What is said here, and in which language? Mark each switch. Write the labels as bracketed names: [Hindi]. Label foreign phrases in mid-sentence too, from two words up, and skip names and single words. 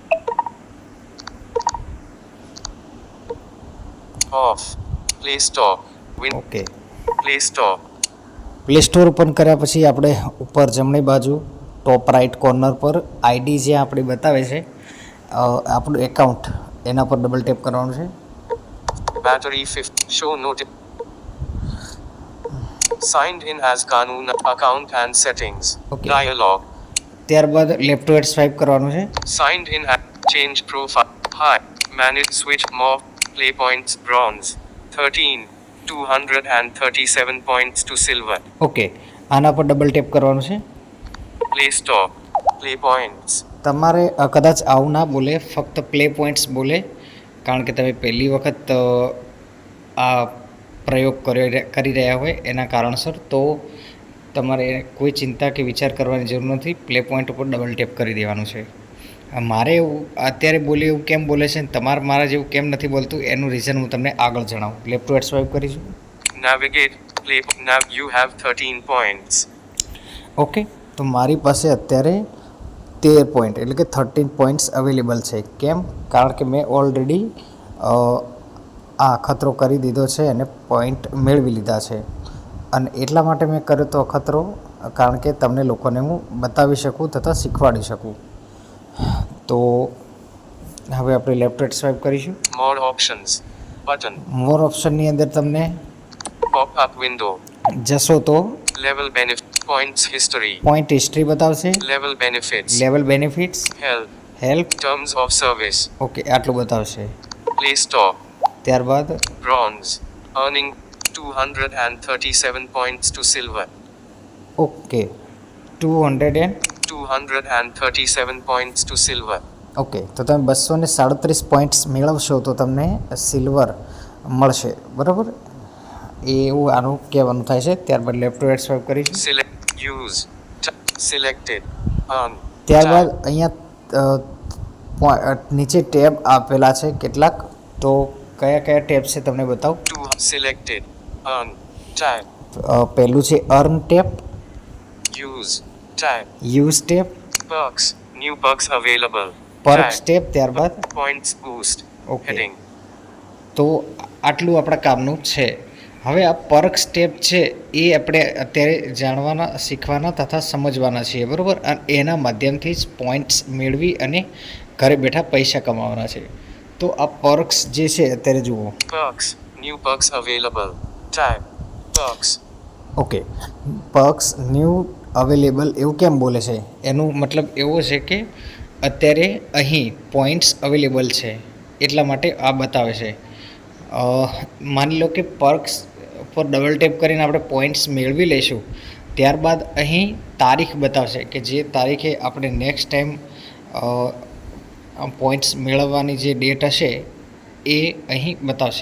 [English] ઓફ પ્લે સ્ટોર ઓકે, પ્લે સ્ટોર [Gujarati] પ્લે સ્ટોર ઓપન કર્યા પછી આપણે ઉપર જમણી બાજુ [English] top right corner [Gujarati] પર આઈડી જે આપણી બતાવે છે આપણું એકાઉન્ટ, એના પર [English] double tap [Gujarati] કરવાનું છે. [English] battery 50 show note signed in as Kanun account and settings Okay. dialog [Gujarati] ત્યારબાદ [English] left to right swipe [Gujarati] કરવાનું છે. [English] signed in as change profile hi manage switch more play points bronze 13 237 points to silver [Gujarati] ઓકે, આના પર [English] double tap [Gujarati] કરવાનું છે. [English] play store play points [Gujarati] તમારે કદાચ આવું ના બોલે, ફક્ત પ્લે પોઈન્ટ્સ બોલે, કારણ કે તમે પહેલી વખત આ પ્રયોગ કરી રહ્યા હોય એના કારણસર. તો તમારે કોઈ ચિંતા કે વિચાર કરવાની જરૂર નથી. પ્લે પોઈન્ટ ઉપર [English] double tap [Gujarati] કરી દેવાનું છે. મારે એવું અત્યારે બોલે એવું કેમ બોલે છે, તમારે મારા જેવું કેમ નથી બોલતું એનું રીઝન હું તમને આગળ જણાવું. [English] left to right swipe [Gujarati] કરીશું. [English] navigate play nav you have 13 points [Gujarati] ઓકે, તો મારી પાસે અત્યારે 13 પોઈન્ટ એટલે કે 13 [English] points available [Gujarati] છે. કેમ? કારણ કે મેં ઓલરેડી આ અખતરો કરી દીધો છે અને પોઈન્ટ મેળવી લીધા છે. અને એટલા માટે મેં કર્યો તો અખતરો, કારણ કે તમને લોકોને હું બતાવી શકું તથા શીખવાડી શકું. તો હવે આપણે [English] left right swipe [Gujarati] કરીશું. [English] more options button [Gujarati] મોર ઓપ્શનની અંદર તમને [English] pop up window [Gujarati] જશો તો [English] level benefit points history point history [Gujarati] બતાવશે, [English] level benefits level benefits, help હેલ્પ, terms of service [Gujarati] ઓકે આટલું બતાવશે. [English] play store [Gujarati] ત્યારબાદ [English] bronze earning 237 points to silver ઓકે 237 points to silver [Gujarati] ઓકે, તો તમે 237 પોઈન્ટ્સ મેળવશો તો તમને સિલ્વર મળશે, બરાબર? એવું આનું કહેવાનું થાય છે. ત્યારબાદ [English] left to right swipe [Gujarati] કરીશું. [English] select use selected earn [Gujarati] ત્યારબાદ અહીંયા નીચે ટેબ આપેલા છે કેટલાક, તો કયા કયા ટેબ છે તમને બતાવું. [English] to selected earn tab [Gujarati] પહેલું છે [English] earn tab, use tab use tab, perks new perks available પર્ક્સ tab [Gujarati] ટેબ, ત્યારબાદ [English] points boost Okay. heading [Gujarati] તો આટલું આપણા કામનું છે. હવે આ [English] perks tab [Gujarati] છે એ આપણે અત્યારે જાણવાના, શીખવાના તથા સમજવાના છીએ, બરાબર? અને એના માધ્યમથી જ પોઈન્ટ્સ મેળવી અને ઘરે બેઠા પૈસા કમાવાના છે. તો આ પર્ક્સ જે છે અત્યારે જુઓ. [English] perks new perks available tab perks [Gujarati] ઓકે, [English] perks new available [Gujarati] એવું કેમ બોલે છે? એનું મતલબ એવો છે કે અત્યારે અહીં [English] points available [Gujarati] છે એટલા માટે આ બતાવે છે. માની લો કે પર્ક્સ પર [English] double tap [Gujarati] કરીને આપણે પોઈન્ટ્સ મેળવી લઈશું, ત્યારબાદ અહીં તારીખ બતાવશે કે જે તારીખે આપણે [English] next time points [Gujarati] મેળવવાની જે ડેટ હશે એ અહીં બતાવશે.